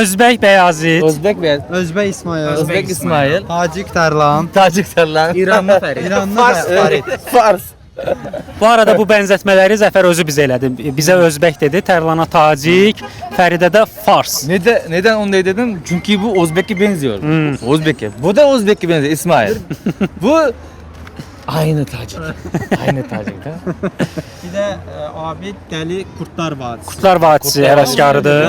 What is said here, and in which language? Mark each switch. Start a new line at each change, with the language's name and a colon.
Azerbaijani: Özbək Bəyazid.
Turkish: Özbek Beyaz.
Azerbaijani: Özbək İsmail,
Turkish: Özbek İsmail.
Azerbaijani: Tacik Tərlan,
Turkish: Tacik Terlan.
Azerbaijani: İranlı Fərid. İranlı Fərid. Fars. Bu arada bu bənzətmələri Zəfər özü bizə elədi. Bizə Özbək dedi, Tərlana Tacik, Fəridə də Fars.
Turkish: Neden onu dedim? Çünkü bu Özbek'e benziyor. Özbek'e. Bu da Özbek'e benziyor İsmail. Bu aynı Tacik. Aynı Tacik da.
Azerbaijani: Bir də abi Dəli Kurtlar Vadisi. Kurtlar Vadisi həvəskarıdır.